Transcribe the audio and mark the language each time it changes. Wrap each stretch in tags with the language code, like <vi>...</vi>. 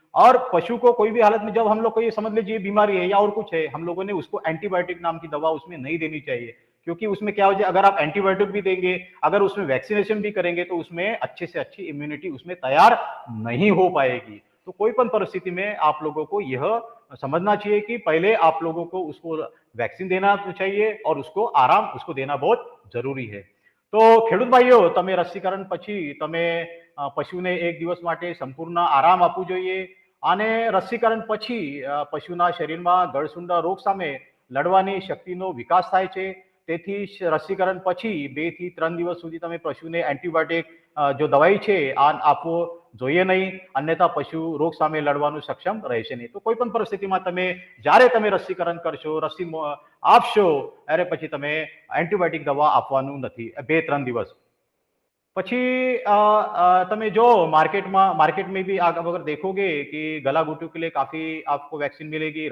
<hi>और पशु को कोई भी हालत में जब हम लोग को ये समझ लीजिए बीमारी है या और कुछ है, हम लोगों ने उसको एंटीबायोटिक नाम की दवा उसमें नहीं देनी चाहिए, क्योंकि उसमें क्या हो जाए अगर आप एंटीबायोटिक भी देंगे, अगर उसमें वैक्सीनेशन भी करेंगे तो उसमें अच्छे से अच्छी इम्यूनिटी उसमें तैयार नहीं हो पाएगी। तो कोई पण परिस्थिति में आप लोगों को यह समझना चाहिए कि पहले आप लोगों को उसको वैक्सीन देना चाहिए और उसको आराम उसको देना बहुत जरूरी है।</hi> <gu>तो ખેડૂત ભાઈઓ, તમે રસીકરણ પછી તમે પશુને 1 દિવસ માટે સંપૂર્ણ આરામ આપવું જોઈએ અને રસીકરણ પછી પશુના શરીરમાં ગળસુંડા રોગ સામે લડવાની શક્તિનો વિકાસ થાય છે। તેથી રસીકરણ પછી 2 થી 3 દિવસ સુધી તમે પશુને એન્ટીબાયોટિક</gu> <hi>जो दवाई</hi> <gu>છે આ આપવો જોઈએ નહીં, અન્યથા પશુ રોગ સામે લડવાનું સક્ષમ રહેશે નહીં। તો કોઈ પણ પરિસ્થિતિમાં તમે જ્યારે તમે રસીકરણ કરશો, રસી આપશો, ત્યારે પછી તમે એન્ટીબાયોટિક દવા આપવાનું નથી 2-3 દિવસ પછી। તમે જો</gu> <hi>मार्केट में भी अगर देखोगे कि गला घुटू के लिए काफी आपको वैक्सीन मिलेगी।</hi>